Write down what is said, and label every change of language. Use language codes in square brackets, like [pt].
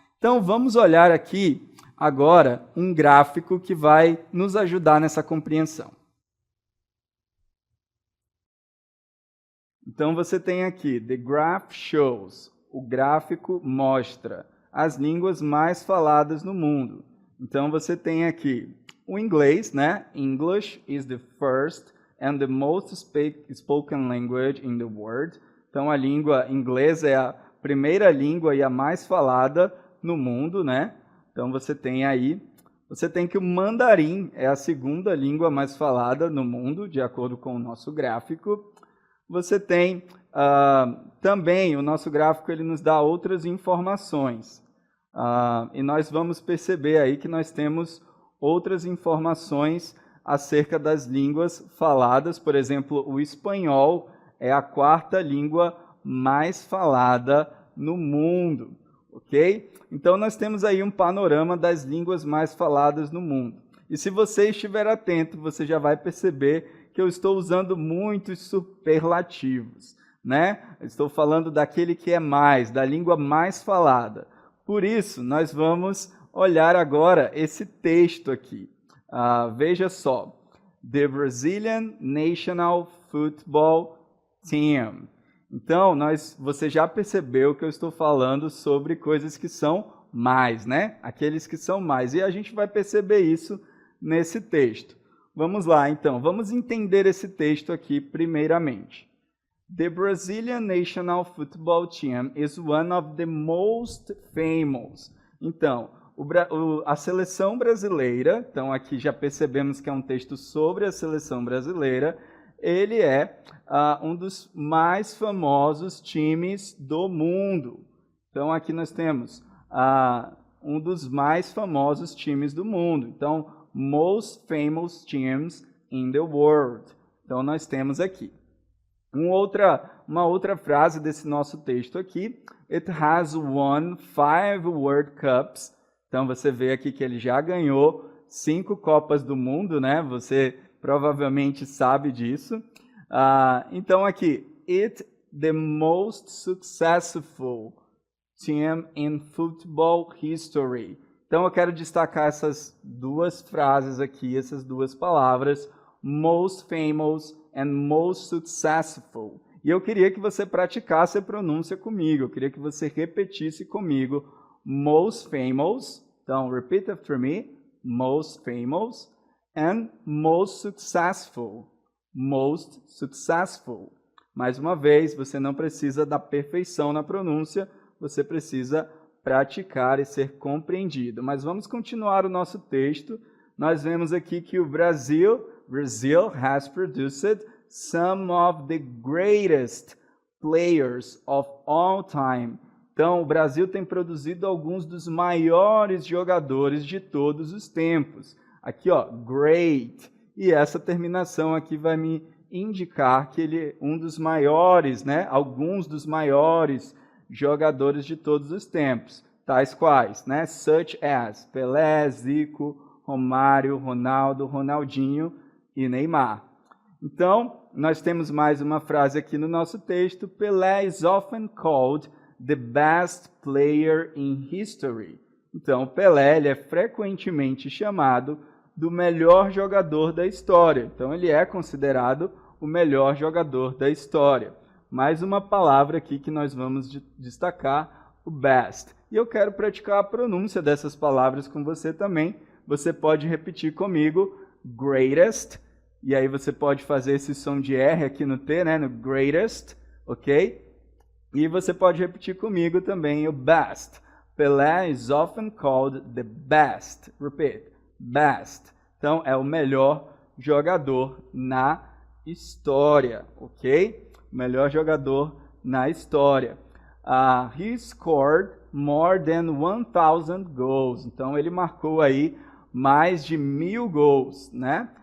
[pt] Então, vamos olhar aqui agora um gráfico que vai nos ajudar nessa compreensão. Então, você tem aqui, [en] the graph shows, [pt] o gráfico mostra as línguas mais faladas no mundo. Então, você tem aqui o inglês, né? [en] English is the first and the most spoken language in the world. [pt] Então, a língua inglesa é a primeira língua e a mais falada no mundo, né? Então você tem que o mandarim é a segunda língua mais falada no mundo, de acordo com o nosso gráfico. Você tem também, o nosso gráfico ele nos dá outras informações. E nós vamos perceber aí que nós temos outras informações acerca das línguas faladas. Por exemplo, o espanhol é a quarta língua mais falada no mundo, ok? Então, nós temos aí um panorama das línguas mais faladas no mundo. E se você estiver atento, você já vai perceber que eu estou usando muitos superlativos, né? Eu estou falando daquele que é mais, da língua mais falada. Por isso, nós vamos olhar agora esse texto aqui. Veja só. [en] The Brazilian National Football Team. [pt] Então, você já percebeu que eu estou falando sobre coisas que são mais, né? Aqueles que são mais. E a gente vai perceber isso nesse texto. Vamos lá, então. Vamos entender esse texto aqui primeiramente. [en] The Brazilian National Football Team is one of the most famous. [pt] Então, a seleção brasileira, então aqui já percebemos que é um texto sobre a seleção brasileira, ele é um dos mais famosos times do mundo. Então aqui nós temos um dos mais famosos times do mundo. Então, [en] most famous teams in the world. [pt] Então nós temos aqui. Uma outra frase desse nosso texto aqui. [en] It has won 5 World Cups. [pt] Então você vê aqui que ele já ganhou 5 Copas do Mundo, né? Você provavelmente sabe disso. Então aqui, [en] it the most successful team in football history. [pt] Então eu quero destacar essas duas frases aqui, essas duas palavras, [en] most famous and most successful. [pt] E eu queria que você praticasse a pronúncia comigo, eu queria que você repetisse comigo, [en] most famous, [pt] então [en] repeat after me, most famous, and most successful, [pt] most successful. Mais uma vez, você não precisa da perfeição na pronúncia, você precisa praticar e ser compreendido. Mas vamos continuar o nosso texto. Nós vemos aqui que o [en] Brazil has produced some of the greatest players of all time. [pt] Então, o Brasil tem produzido alguns dos maiores jogadores de todos os tempos. Aqui, ó, great. E essa terminação aqui vai me indicar que ele é um dos maiores, né? Alguns dos maiores jogadores de todos os tempos. Tais quais, né? [en] Such as [pt] Pelé, Zico, Romário, Ronaldo, Ronaldinho e Neymar. Então, nós temos mais uma frase aqui no nosso texto. [en] Pelé is often called the best player in history. [pt] Então, Pelé ele é frequentemente chamado do melhor jogador da história. Então, ele é considerado o melhor jogador da história. Mais uma palavra aqui que nós vamos destacar, o best. E eu quero praticar a pronúncia dessas palavras com você também. Você pode repetir comigo, greatest. E aí você pode fazer esse som de R aqui no T, né? No greatest, ok? E você pode repetir comigo também o best. [en] Pelé is often called the best. Repeat, best. [pt] Então, é o melhor jogador na história, ok? O melhor jogador na história. [en] He scored more than 1,000 goals. [pt] Então, ele marcou aí mais de 1.000 gols, né?